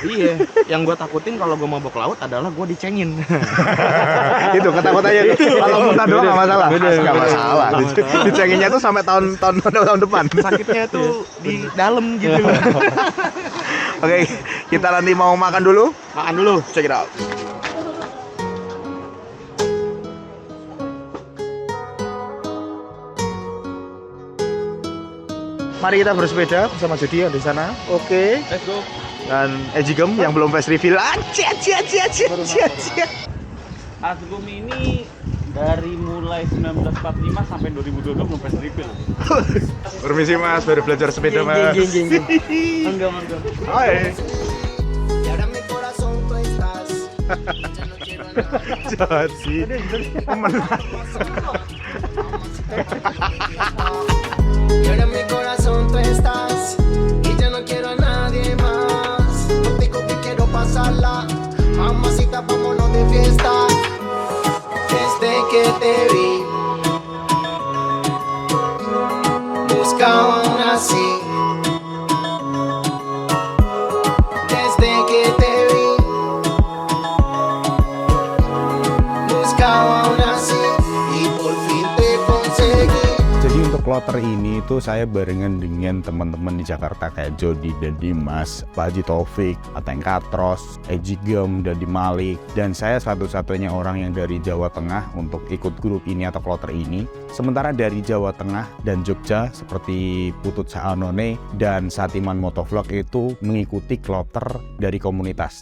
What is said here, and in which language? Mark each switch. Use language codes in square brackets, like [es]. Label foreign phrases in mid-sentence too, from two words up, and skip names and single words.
[id] Iya, yang gue takutin kalau gue mabuk laut adalah gue dicengin. Itu ketakutannya itu. Kalau muntah doang nggak masalah. Nggak masalah. Dicenginnya tuh sampai tahun depan. Sakitnya tuh di dalam gitu. Oke, kita nanti mau makan dulu. [en] Check it out. [id] Mari kita bersepeda bersama Jody yang di sana. Oke. [en] Let's go. [id] Dan Ejigem yang belum [en] face reveal. [id] Asgum ini Dari mulai 1945 sampai 2022 belum [en] press refill. [id] Permisi mas, baru belajar sepeda mas. Enggak, enggak. Hai. Jahat sih. [es] Y ahora en mi corazón tú estás y ya no quiero a nadie más. Contigo que quiero pasarla, mamacita, vámonos de fiesta. Desde que te vi, buscaba una así. Desde que te vi, buscaba una así y por fin te conseguí. [id] Jadi untuk kloter ini tuh saya barengan dengan teman-teman di Jakarta kayak Jody dan Dimas, Pak Haji Taufik, Ateng Katros, Eji Gem, dan Malik. Dan saya satu-satunya orang yang dari Jawa Tengah untuk ikut grup ini atau kloter ini. Sementara dari Jawa Tengah dan Jogja seperti Putut Saanone dan Satiman Motovlog itu mengikuti kloter dari komunitas.